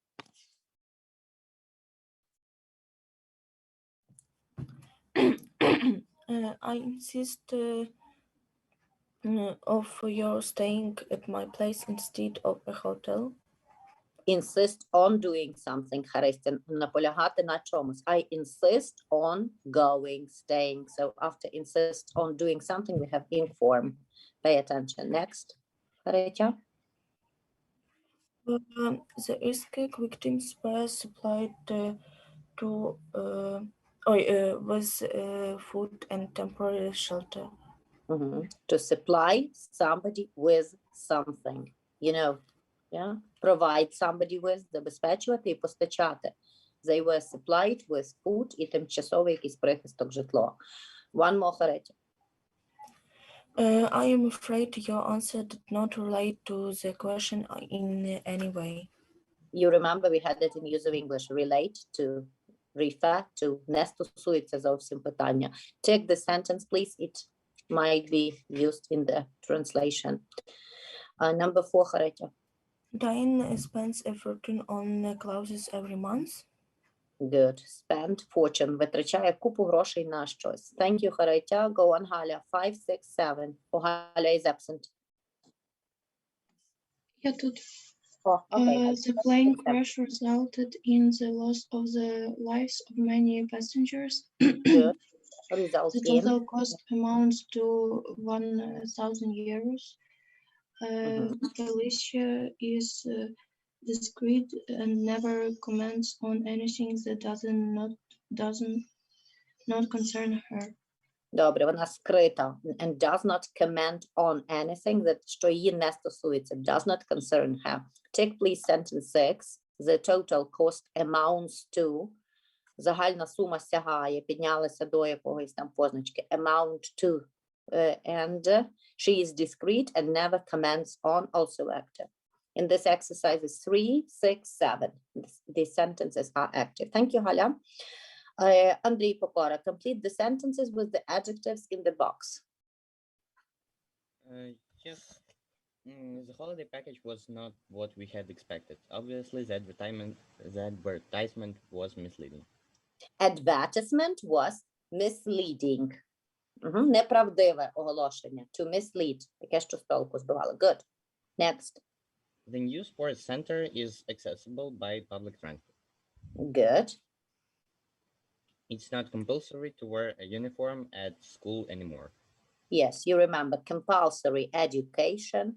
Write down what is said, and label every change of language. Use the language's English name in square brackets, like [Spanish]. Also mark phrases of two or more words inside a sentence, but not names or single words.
[English] I insist of your staying at my place instead of a hotel. Insist on doing something, Haristin, [Ukrainian] наполягати на чомусь. [English] I insist on going, staying. So after insist on doing something, we have inform. Pay attention. Next, Haritya. The earthquake victims were supplied with food and temporary shelter. To supply somebody with something, you know, yeah, provide somebody with, [Ukrainian] забезпечувати і постачати. [English] They were supplied with food [Ukrainian] і тимчасовий якийсь прихисток, житло. [English] One more, Haritya. I am afraid your answer did not relate to the question in any way. You remember we had it in use of English, relate to, refer to, [Ukrainian] не стосується зовсім питання. [English] Take the sentence, please. It might be used in the translation. Number 4, Haritya. Diane spends a fortune on clothes every month. Good. Spend fortune. [Ukrainian] Витрачає купу грошей на щось. [English] Thank you, Haritya. Go on, Галя. 5, 6, 7. Oh, Галя is absent. [Ukrainian] Я тут. [English] Oh, okay. The plane crash resulted in the loss of the lives of many passengers. Good. Result The in. total cost amounts to 1,000 euros. Felicia is discreet and never comments on anything that doesn't not concern her. [Ukrainian] Добре, вона скрита [English] and does not comment on anything that [Ukrainian] що її не стосується. [English] Does not concern her. Take please sentence 6. The total cost amounts to. [Ukrainian] Загальна сума сягає, піднялася до якогось там позначки. [English] Amount to. And she is discreet and never comments on, also active. In this exercise is 3, 6, 7. These sentences are active. Thank you, Галя. Andrei Pokora, complete the sentences with the adjectives in the box. Yes. The holiday package was not what we had expected. Obviously, the advertisement was misleading. Advertisement was misleading. [Ukrainian] Неправдиве оголошення. [English] To mislead. [Ukrainian] Яке що з толку збивало. [English] Good. Next. The new sports center is accessible by public transport. Good. It's not compulsory to wear a uniform at school anymore. Yes, you remember compulsory education.